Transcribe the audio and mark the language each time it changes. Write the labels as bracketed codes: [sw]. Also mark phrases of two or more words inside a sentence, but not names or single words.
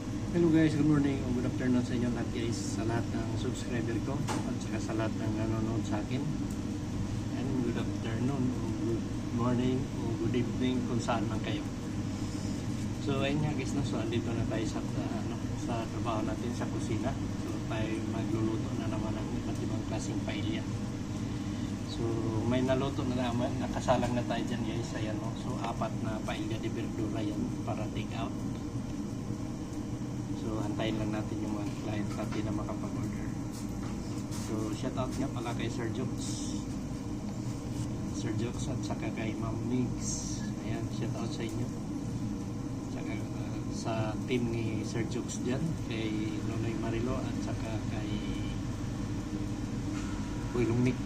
[en] Hello guys, good morning [tl] o [en] good afternoon [tl] sa inyo lahat guys, sa lahat ng subscriber ko at saka sa lahat ng nanonood sa akin. [en] And good afternoon o good morning o good evening [tl] kung saan man kayo. So ayun nga guys, so andito na tayo sa trabaho natin sa kusina. So tayo magluluto na naman ng iba't ibang klaseng paella. So may naluto na naman, nakasalang na tayo dyan guys. Ayan, no? So 4 na [es] paella de verdura [tl] yan para [en] take out. [tl] So antayin lang natin yung mga client natin na makapag-order. So [en] shout out [tl] nga pala kay Sir Jokes at saka kay Ma'am Nix. Ayan, [en] shout out [tl] sa inyo. Saka sa team ni Sir Jokes dyan, kay Nonoy Marilo at saka kay Wilong Nick.